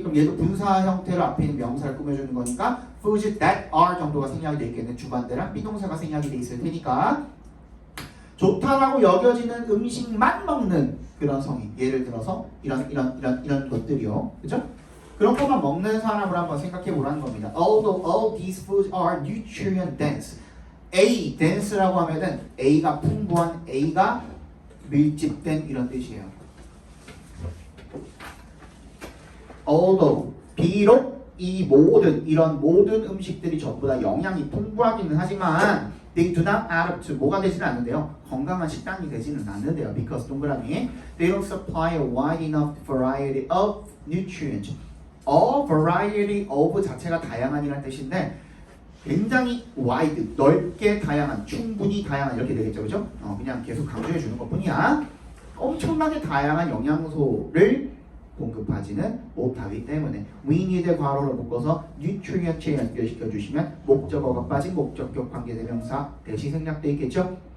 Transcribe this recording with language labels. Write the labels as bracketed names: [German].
[Korean] 그럼 얘도 분사 형태로 앞에 있는 명사를 꾸며주는 거니까 foods that are 정도가 생략이 되어 있겠네. 주관대랑 비동사가 생략이 되어 있을 테니까 좋다라고 여겨지는 음식만 먹는 그런 성인. 예를 들어서 이런 것들이요. 그죠? 그런 것만 먹는 사람을 한번 생각해 보라는 겁니다. [English] Although all these foods are nutrient dense. [Korean] A, dense라고 하면은 A가 풍부한, A가 밀집된 이런 뜻이에요. Although, 비록 이 이런 모든 음식들이 전부 다 영양이 풍부하기는 하지만 [English] they do not add up to [Korean] 뭐가 되지는 않는데요. 건강한 식단이 되지는 않는데요. [English] Because 동그라미 they don't supply a wide enough variety of nutrients. [Korean] A variety of 자체가 다양한이라는 뜻인데 굉장히 wide, 넓게 다양한, 충분히 다양한 이렇게 되겠죠. 그죠? 그냥 계속 강조해 주는 것 뿐이야. 엄청나게 다양한 영양소를 공급하지는 못하기 때문에 we need 괄호를 묶어서 nutrient에 연결시켜 주시면 목적어가 빠진 목적격 관계대명사 대시 생략돼 있겠죠?